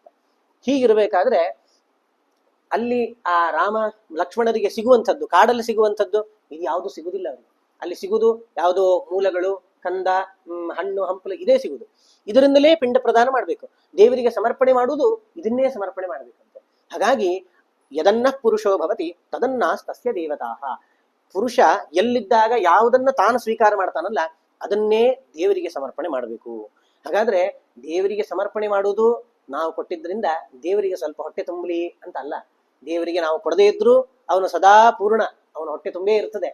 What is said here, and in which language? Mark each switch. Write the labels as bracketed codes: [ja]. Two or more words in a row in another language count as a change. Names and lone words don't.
[kn] ಹೀಗಿರ್ಬೇಕಾದ್ರೆ ಅಲ್ಲಿ ಆ ರಾಮ ಲಕ್ಷ್ಮಣರಿಗೆ ಸಿಗುವಂಥದ್ದು, ಕಾಡಲ್ಲಿ ಸಿಗುವಂಥದ್ದು ಇದು ಯಾವುದು ಸಿಗುದಿಲ್ಲ ಅವರಿಗೆ. ಅಲ್ಲಿ ಸಿಗುದು ಯಾವುದೋ ಮೂಲಗಳು, ಕಂದ, ಹಣ್ಣು ಹಂಪಲು ಇದೇ ಸಿಗುದು. ಇದರಿಂದಲೇ ಪಿಂಡ ಪ್ರದಾನ ಮಾಡ್ಬೇಕು. ದೇವರಿಗೆ ಸಮರ್ಪಣೆ ಮಾಡುವುದು ಇದನ್ನೇ ಸಮರ್ಪಣೆ ಮಾಡ್ಬೇಕಂತೆ. [sa] ಹಾಗಾಗಿ ಯದನ್ನ ಪುರುಷೋ ಭವತಿ ತದನ್ನ ತಸ್ಯ ದೇವತಾ. [kn] ಪುರುಷ ಎಲ್ಲಿದ್ದಾಗ ಯಾವುದನ್ನ ತಾನು ಸ್ವೀಕಾರ ಮಾಡ್ತಾನಲ್ಲ ಅದನ್ನೇ ದೇವರಿಗೆ ಸಮರ್ಪಣೆ ಮಾಡಬೇಕು. ಹಾಗಾದ್ರೆ ದೇವರಿಗೆ ಸಮರ್ಪಣೆ ಮಾಡುವುದು ನಾವು ಕೊಟ್ಟಿದ್ರಿಂದ ದೇವರಿಗೆ ಸ್ವಲ್ಪ ಹೊಟ್ಟೆ ತುಂಬಲಿ ಅಂತ ಅಲ್ಲ. ದೇವರಿಗೆ ನಾವು ಕೊಡದೇ ಇದ್ರು ಅವನು ಸದಾ ಪೂರ್ಣ, ಅವನ ಹೊಟ್ಟೆ ತುಂಬೇ ಇರ್ತದೆ.